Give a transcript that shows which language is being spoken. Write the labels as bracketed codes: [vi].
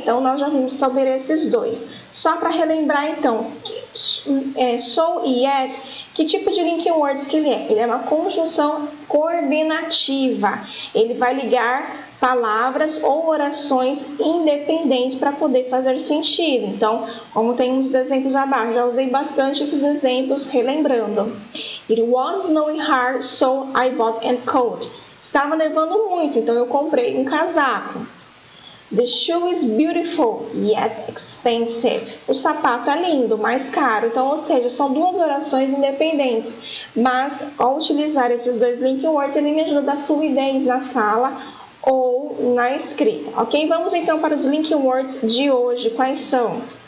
[pt] Então, nós já vimos sobre esses dois. Só para relembrar, então, so e yet, que tipo de Linking Words que ele é? Ele é uma conjunção coordenativa. Ele vai ligar palavras ou orações independentes para poder fazer sentido. Então, como tem uns exemplos abaixo, já usei bastante esses exemplos relembrando. [en] It was snowing hard, so I bought a coat. [pt] Estava nevando muito, então eu comprei um casaco. [en] The shoe is beautiful, yet expensive. [pt] O sapato é lindo, mas caro. Então, ou seja, são duas orações independentes. Mas, ao utilizar esses dois Linking Words, ele me ajuda a dar fluidez na fala ou na escrita, ok? Vamos então para os Linking Words de hoje. Quais são?